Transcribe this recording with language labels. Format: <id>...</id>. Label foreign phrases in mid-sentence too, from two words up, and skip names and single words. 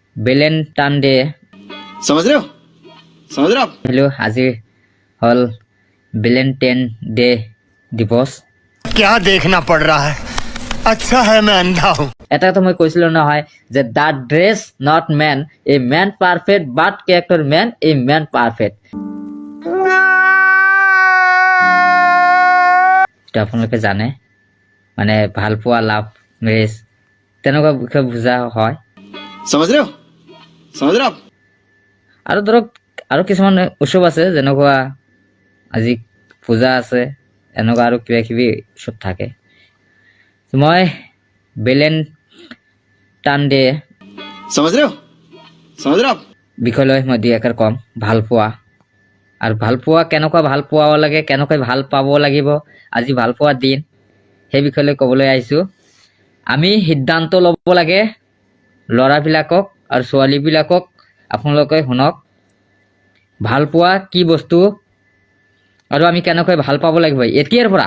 <as>ভেলেণ্টাইন ডে</as> <hi>समझ रहे हो आप</hi> <as>হেল্ল' আজি হ'ল ভেলেণ্টাইন ডে দিৱস।</as> <hi>क्या देखना पड़ रहा है अच्छा है मैं अंधा हूँ</hi> <as>এটা কথা মই কৈছিলো নহয় যে</as> <en>the dress not make a man perfect but character make a man perfect.</en> <as>এইটো আপোনালোকে জানে, মানে ভাল পোৱা</as> <en>love marriage</en> <as>তেনেকুৱা বিষয়ে বুজা হয়।</as> <hi>समझ रहे हो आप</hi> <as>আৰু ধৰক আৰু কিছুমান উৎসৱ আছে যেনেকুৱা আজি পূজা আছে, এনেকুৱা আৰু কিবা কিবি উৎসৱ থাকে। মই ভেলেণ্টাইন ডে</as> <hi>समझ रहे हो आप</hi> <as>বিষয়লৈ মই দুই এষাৰ ক'ম। ভাল পোৱা আৰু ভাল পোৱা কেনেকুৱা ভাল পোৱা লাগে, কেনেকৈ ভাল পাব লাগিব, আজি ভাল পোৱা দিন, সেই বিষয়লৈ ক'বলৈ আহিছোঁ। আমি সিদ্ধান্ত ল'ব লাগে ল'ৰাবিলাকক আৰু ছোৱালীবিলাকক। আপোনালোকে শুনক, ভাল পোৱা কি বস্তু আৰু আমি কেনেকৈ ভাল পাব লাগিব এতিয়াৰ পৰা।</as>